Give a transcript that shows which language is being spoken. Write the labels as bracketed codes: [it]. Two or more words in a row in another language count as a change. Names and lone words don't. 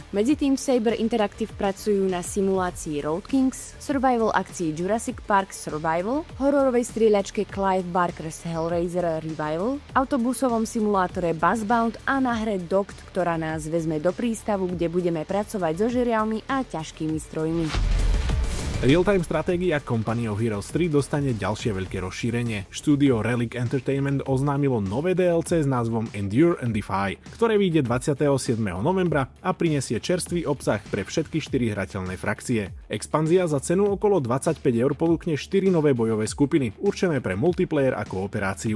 [sk] Medzitým Saber Interactive pracujú na simulácii Road Kings, survival akcii Jurassic Park Survival, hororovej strieľačke Clive Barker's Hellraiser Revival, autobusovom simulátore Buzzbound a na hre Docked, ktorá nás vezme do prístavu, kde budeme pracovať so žeriavmi a ťažkými strojmi. Real-time stratégia Company of Heroes 3 dostane ďalšie veľké rozšírenie. Štúdio Relic Entertainment oznámilo nové DLC s názvom Endure and Defy, ktoré vyjde 27. novembra a prinesie čerstvý obsah pre všetky 4 hrateľné frakcie. Expanzia za cenu okolo 25 € ponúkne 4 nové bojové skupiny, určené pre multiplayer a kooperáciu.